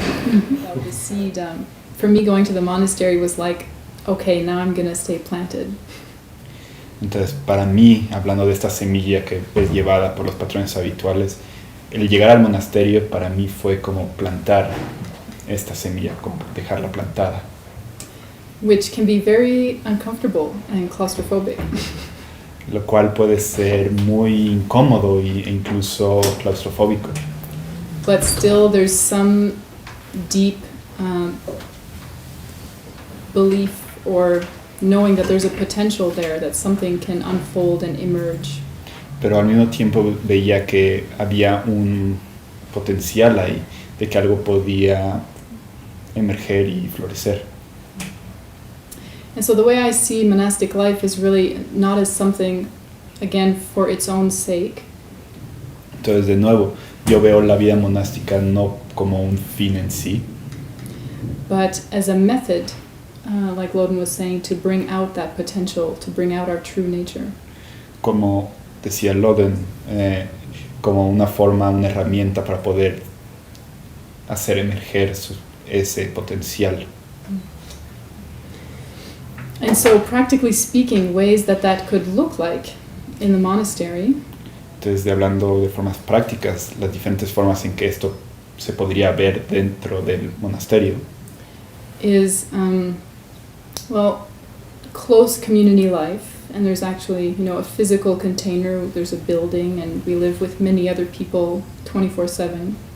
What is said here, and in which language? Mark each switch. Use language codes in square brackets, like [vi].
[en] So the seed, for me going to the monastery was like, okay, now I'm going to stay planted. [es] Entonces, para mí, hablando de esta semilla que es llevada por los patrones habituales, el llegar al monasterio para mí fue como plantar esta semilla, como dejarla plantada. [en] Which can be very uncomfortable and claustrophobic. [es] Lo cual puede ser muy incómodo e incluso claustrofóbico. [en] But still there's some deep belief or knowing that there's a potential there, that something can unfold and emerge. [es] Pero al mismo tiempo veía que había un potencial ahí, de que algo podía emerger y florecer. [en] And so the way I see monastic life is really not as something, again, for its own sake. [es] Entonces, de nuevo, yo veo la vida monástica no como un fin en sí, [en] but as a method, like Loden was saying, to bring out that potential, to bring out our true nature. [es] como decía Loden, como una forma, una herramienta para poder hacer emerger ese potencial. [en] And so, practically speaking, ways that could look like in the monastery. [es] Entonces, hablando de formas prácticas, las diferentes formas en que esto se podría ver dentro del monasterio. [en] Is, close community life. And there's actually, a physical container, there's a building, and we live with many other people 24/7.